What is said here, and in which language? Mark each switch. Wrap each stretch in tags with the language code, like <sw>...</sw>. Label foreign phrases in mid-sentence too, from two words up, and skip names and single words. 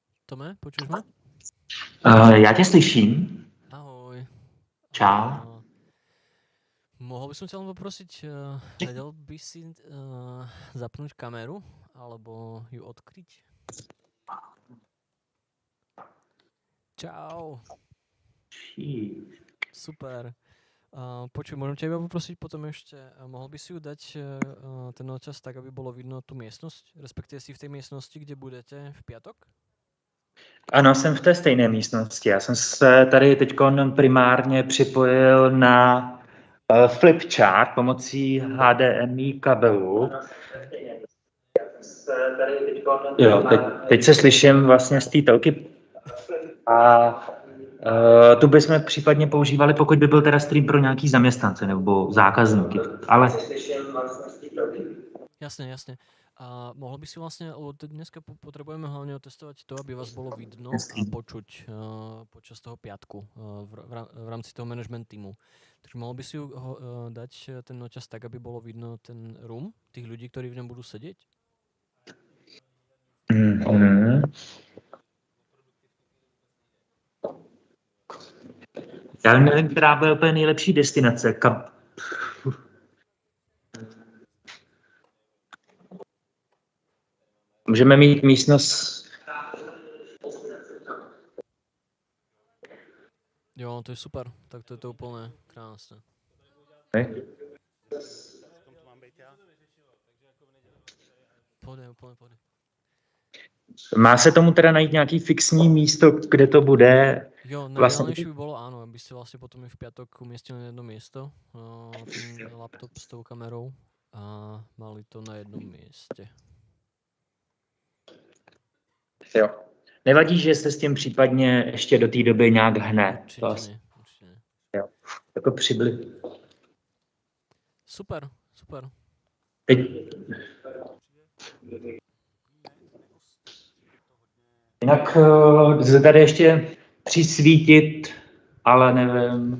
<sk>Tome, počuješ ma?</sk> <cs>Já tě slyším. Ahoj. Čau.</cs> <sk>Mohol by som ťa len poprosiť, vedel by si zapnúť kameru, alebo ju odkryť?</sk> <cs>Čau.</cs> <sk>Super. Počuj, môžem ťa iba poprosiť potom ešte, mohol by si ju dať ten noťaz tak, aby bolo vidno tú miestnosť, respektíve si v tej miestnosti, kde budete v piatok?</sk> <cs>Ano, jsem v té stejné místnosti. Já jsem se tady teď primárně připojil na flipchart pomocí HDMI kabelu. Jo, teď se slyším vlastně z té telky. A tu bychom případně používali, pokud by byl teda stream pro nějaký zaměstnance nebo zákazníky. Ale</cs> <sk>Jasne. A mohol by si vlastne, lebo dneska potrebujeme hlavne otestovať to, aby vás bolo vidno a počuť počas toho piatku v rámci toho management týmu. Takže mohol by si dať ten noťaz tak, aby bolo vidno ten room, tých ľudí, ktorí v ňom budú sedieť?</sk> <cs>Já nevím, která bude úplně nejlepší destinace. Můžeme mít místnost... Jo, to je super.</cs> <sk>Tak to je to úplne krásne. Pôjde.</sk> <cs>Má se tomu teda najít nějaký fixní místo, kde to bude?</cs> <sk>Jo, najideálnejšie by bolo áno, aby ste vlastne potom v piatok umiestnili na jedno miesto ten laptop s tou kamerou a mali to na jednom mieste.</sk> <cs>Jo. Nevadí, že se s tím případně ještě do té doby nějak hne?</cs> <sk>Určite nie.</sk> <cs>Jo. Jako přibli.</cs> <sk>Super.</sk> <cs>Teď... Jinak se tady ještě přisvítit, ale nevím.</cs>